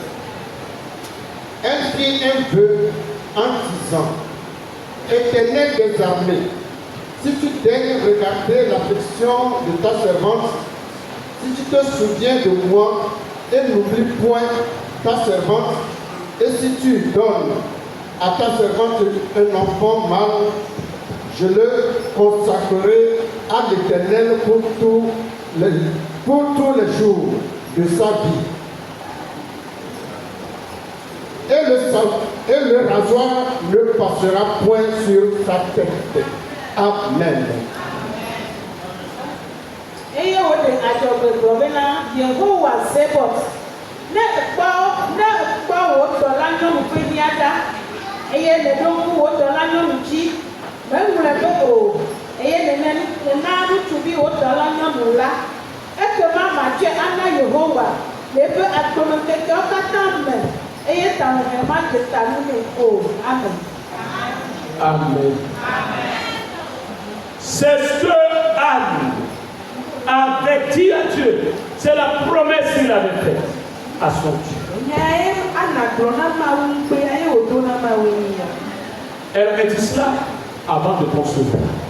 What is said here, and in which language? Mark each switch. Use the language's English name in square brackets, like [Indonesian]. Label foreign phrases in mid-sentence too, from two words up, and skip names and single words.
[French] Elle fit un vœu en disant: Éternel des armées, si tu daignes regarder l'affliction de ta servante, si tu te souviens de moi et n'oublie point ta servante, et si tu donnes à ta servante un enfant mâle, je le consacrerai à l'Éternel pour tous les jours de sa vie. Et le rasoir ne passera point sur sa tête. Amen. [Ewe] Eye wo de adzɔgbegblɔ be la Yehowa Zebot ne kpɔ wo dɔla nyɔnu ƒe nia ɖa eye le ɖo ŋku wo dɔla nyɔnu dzi meŋlɔe be o eye nena ŋutsuvi wo dɔla nyɔnu la ekema matsɔe ana Yehowa le eƒe agbemekekewo katã me eye talɔ̃e ma de ta nu nɛ o. Amen. Amen. [French] C'est ce que Anne avait dit à Dieu. C'est la promesse qu'il avait faite à son Dieu. Elle avait dit cela avant de concevoir.